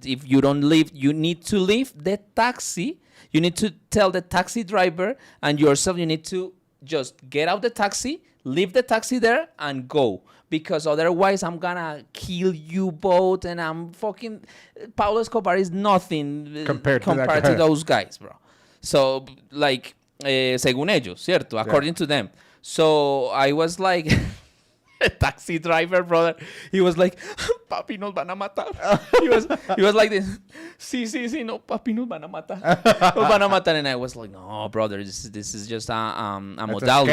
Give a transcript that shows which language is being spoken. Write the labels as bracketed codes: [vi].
[en] If you don't leave, you need to leave the taxi. You need to tell the taxi driver and yourself. You need to just get out the taxi, leave the taxi there, and go. Because otherwise, I'm gonna kill you both, and I'm fucking. Pablo Escobar is nothing Compared to that guy. to those guys, bro. So, like, [es] según ellos, ¿cierto? [en] According to them. So, I was like, a taxi driver, brother. He was like, [es] papi, nos van a matar. [en] He was like this. [es] Sí, no, papi, nos van a matar. Nos van a matar. [en] And I was like, no, brother, this is just a modality.